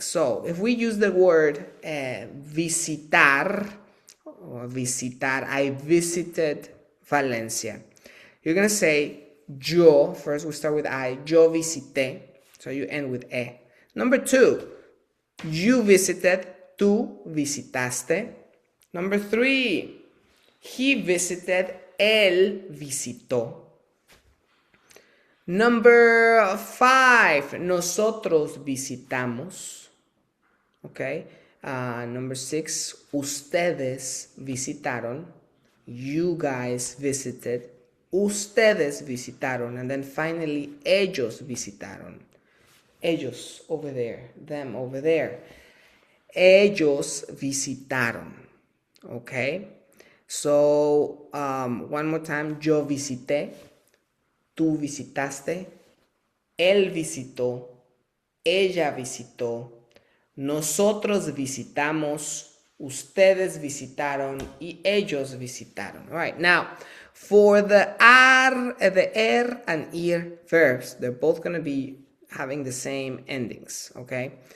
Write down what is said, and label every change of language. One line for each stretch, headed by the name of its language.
English: So if we use the word visitar, or visitar, I visited Valencia. You're going to say yo, first we start with I,
Spanish: yo visité,
English: so you end with e. Number 2, you visited,
Spanish: tú visitaste.
English: Number 3, he visited,
Spanish: él visitó.
English: Number 5,
Spanish: nosotros visitamos.
English: Okay. Number 6,
Spanish: ustedes visitaron.
English: You guys visited.
Spanish: Ustedes visitaron.
English: And then finally,
Spanish: ellos visitaron.
English: Ellos over there. Them over there.
Spanish: Ellos visitaron. Okay.
English: So, one more time.
Spanish: Yo visité. Tú visitaste, él visitó, ella visitó, nosotros visitamos, ustedes visitaron, y ellos visitaron.
English: All right, now, for the ar, the er, and ir verbs, they're both going to be having the same endings, okay?